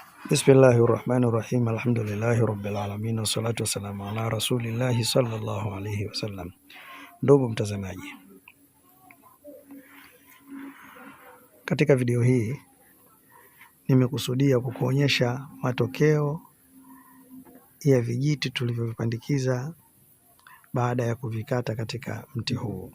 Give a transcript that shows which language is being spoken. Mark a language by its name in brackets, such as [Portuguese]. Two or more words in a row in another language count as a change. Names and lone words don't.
[Arabic] بسم الله الرحمن الرحيم. الحمد لله رب العالمين، والصلاة والسلام على رسول الله صلى الله عليه وسلم. [Swahili] Ndugu mtazamaji, katika video hii nimekusudia kukuonyesha matokeo ya vijiti tulivyovipandikiza baada ya kuvikata katika mti huu.